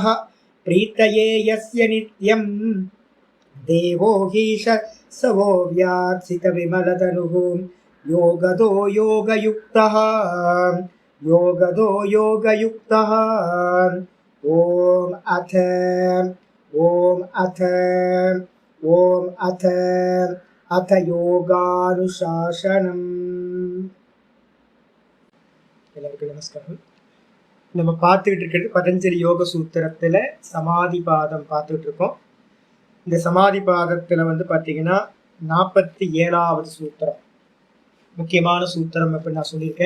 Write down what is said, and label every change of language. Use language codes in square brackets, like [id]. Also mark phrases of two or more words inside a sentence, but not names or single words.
[sa] प्रीतये यस्य नित्यं देवो हीश सवो व्यात्सितविमलतनुः योगदो योगयुक्तः ॐ अथ யோகானுசாசனம். [ta] எல்லாருக்கும் நமஸ்காரம். நம்ம பார்த்துக்கிட்டு இருக்கிறது பதஞ்சலி யோக சூத்திரத்தில் சமாதி பாதம் பார்த்துக்கிட்டு இருக்கோம். இந்த சமாதி பாதத்தில் பார்த்தீங்கன்னா 47வது சூத்திரம், முக்கியமான சூத்திரம் அப்படின்னு நான் சொல்லியிருக்கேன்.